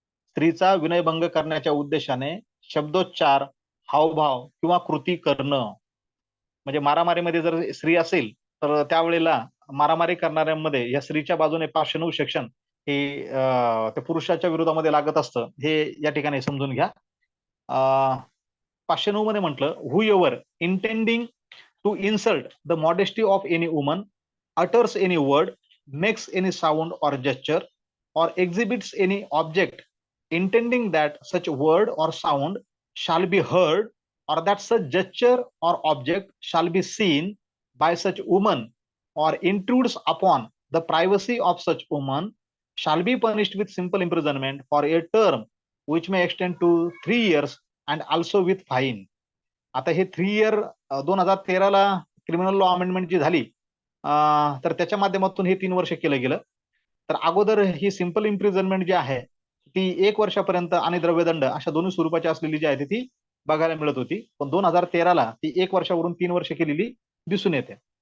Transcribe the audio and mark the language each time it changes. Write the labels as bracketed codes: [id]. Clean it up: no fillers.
[mr] स्त्रीचा विनयभंग करण्याच्या उद्देशाने शब्दोच्चार, हावभाव किंवा कृती करणं. म्हणजे मारामारीमध्ये जर स्त्री असेल तर त्यावेळेला मारामारी करणाऱ्यांमध्ये या स्त्रीच्या बाजूने 509 सेक्शन हे त्या पुरुषाच्या विरोधामध्ये लागत असतं, हे या ठिकाणी समजून घ्या. 509 मध्ये म्हटलं, [en] Whoever intending to insult the modesty of any woman utters any word, makes any sound or gesture, or exhibits any object, intending that such word or sound shall be heard, or that such gesture or object shall be seen by such woman, or intrudes upon the privacy of such woman, shall be punished with simple imprisonment for a term which may extend to 3 years and also with fine. [mr] आता हे 3 year 2013ला criminal law amendment जी झाली, तर त्याच्या माध्यमातून हे 3 वर्ष केलं गेलं. तर अगोदर ही सिंपल इम्प्रिझनमेंट जी आहे ती 1 वर्षापर्यंत आणि द्रव्यदंड अशा दोन्ही स्वरूपाची असलेली जी आहे ती बघायला मिळत होती. पण 2013ला ती 1 वर्षावरून 3 वर्ष केलेली दिसून येते.